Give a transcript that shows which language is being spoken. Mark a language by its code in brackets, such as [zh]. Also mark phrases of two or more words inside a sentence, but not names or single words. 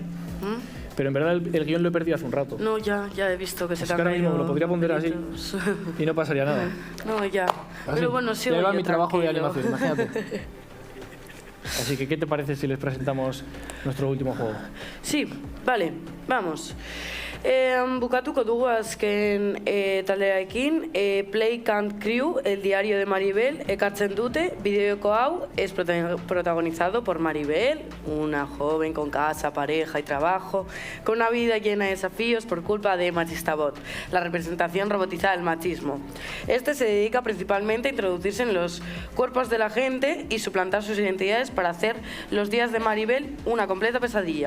[es] Pero en verdad el guión lo he perdido hace un rato. No, ya he visto que se te ha caído. Ahora mismo me lo podría poner así y no pasaría nada. No, ya. Pero bueno, sí. Ya va mi trabajo de animación, imagínate. Así que, ¿qué te parece si les presentamos nuestro último juego? Sí, vale, vamos. [eu] Bukatuko dugu azken taldearekin Play Camp Crew, el diario de Maribel, ekartzen dute. Bideoko hau [es] es protagonizado por Maribel, una joven con casa, pareja y trabajo, con una vida llena de desafíos por culpa de Machistabot, la representación robotizada del machismo. Este se dedica principalmente a introducirse en los cuerpos de la gente y suplantar sus identidades para hacer los días de Maribel una completa pesadilla.